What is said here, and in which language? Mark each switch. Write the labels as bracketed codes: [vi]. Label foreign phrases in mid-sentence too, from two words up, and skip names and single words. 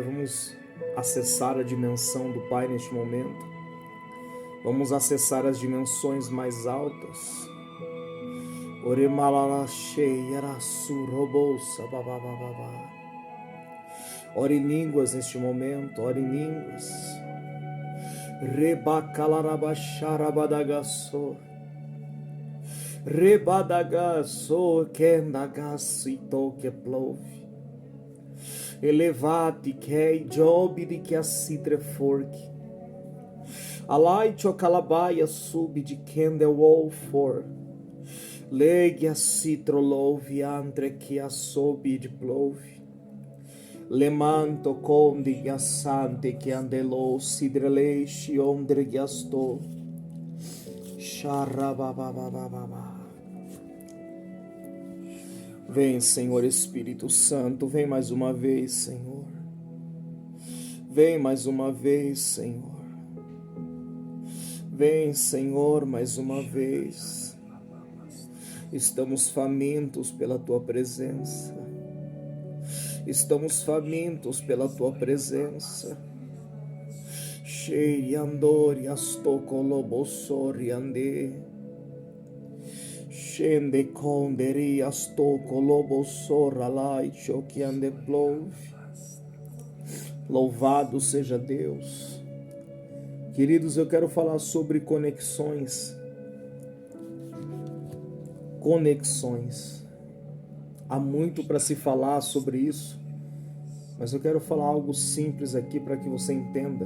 [pt] Vamos acessar a dimensão do Pai neste momento. Vamos acessar as dimensões mais altas. Ore em línguas neste momento. Ore em línguas. Rebacalarabacharabadagassor. Rebadagassor kendagasito que plove. Elevate que job de que a citre forque. Alai chocalabaia sub de candle wall for. Legue a citro louve entre que a sobe de plove. Lemanto conde gassante que andelou sidreleixe ondre gastou. Charabababababa. Vem, Senhor Espírito Santo, vem mais uma vez, Senhor. Vem mais uma vez, Senhor. Vem, Senhor, mais uma vez. Estamos famintos pela Tua presença. Estamos famintos pela Tua presença. Shei andori astoko lobosori ande. Shende konderi astoko lobosora laicho que ande plove. Louvado seja Deus. Queridos, eu quero falar sobre conexões. Conexões. Há muito para se falar sobre isso, mas eu quero falar algo simples aqui para que você entenda.